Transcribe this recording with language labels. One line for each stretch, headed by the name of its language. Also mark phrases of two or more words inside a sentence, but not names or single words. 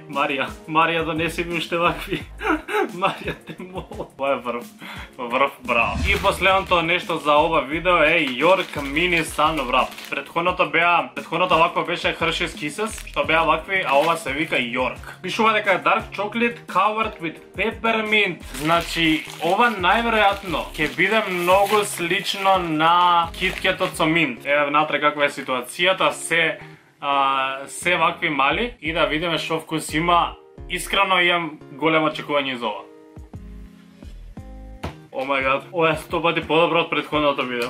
Macedonian: Марија донеси ми уште вакви. Марија те молам. Ова е врв, браво. И последното нешто за ова видео е York Mini Sun Wrap. Претходното вакво беше Hershey's Kisses, што беа вакви, а ова се вика York. Пишува дека е
English: dark chocolate covered with peppermint.
Macedonian: Значи, ова најверојатно ќе биде многу слично на KitKatот со mint. Еве внатре каква е ситуацијата, се вакви мали и да видиме што вкус има. Искрено имам големо очекување за ова.
English: Oh my god,
Macedonian: ова е 100 пати подобро од претходното видео.